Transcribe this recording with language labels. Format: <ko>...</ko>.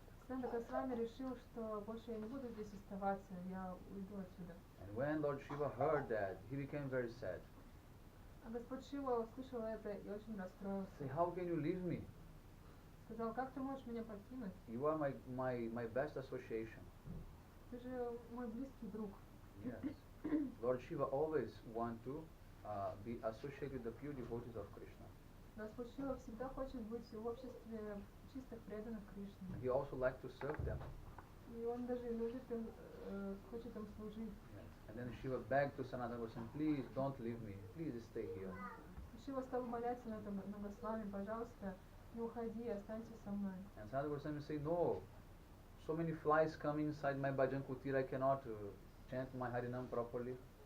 <ru>Санатана Госвами решил, что больше я не буду здесь оставаться, я уйду отсюда.</ru> <en>And when Lord Shiva heard that, he became very sad.</en> <ru>А Господь Шива услышал это и очень расстроился.</ru> <en>Say, how can you leave me?</en> <ru>Сказал, как ты можешь меня покинуть?</ru> <en>You are my best association.</en> <ru>Ты же мой близкий друг.</ru> <en>Yes. Lord Shiva always want to be associated with the pure devotees of Krishna.</en> <ru>Господь Шива всегда хочет быть в обществе чистых преданных Кришне.</ru> <en>He also like to serve them.</en> <ru>И он даже любит им, хочет им служить.</ru> <en>Yes. And then Shiva begged to Sanatana Goswami, please don't leave me, please stay here.</en> <ru>Шива стал моляться на Госвами, пожалуйста, не уходи, останься со мной.</ru> <en>And Sanatana Goswami said, no, so many flies come inside my bhajan kutir, I cannot chant my Harinam properly.</en>